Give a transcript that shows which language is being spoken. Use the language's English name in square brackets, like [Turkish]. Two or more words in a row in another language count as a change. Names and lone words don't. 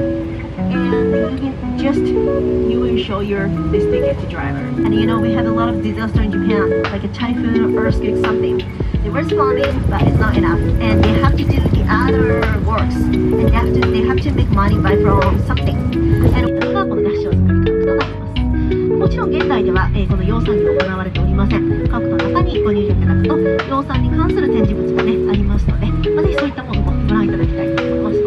[English] And you can just, you will show your this ticket to driver. And you know, we had a lot of disaster in Japan, like a typhoon or earthquake, something. They were responding, but it's not enough. And they have to do the other works. And they have to make money by from something. [Japanese] And もちろん現在では、この養蚕業行われておりません。家屋の中にご入場いただくと養蚕に関する展示物がねありますので、ぜひそういったものもご覧いただきたいと思います。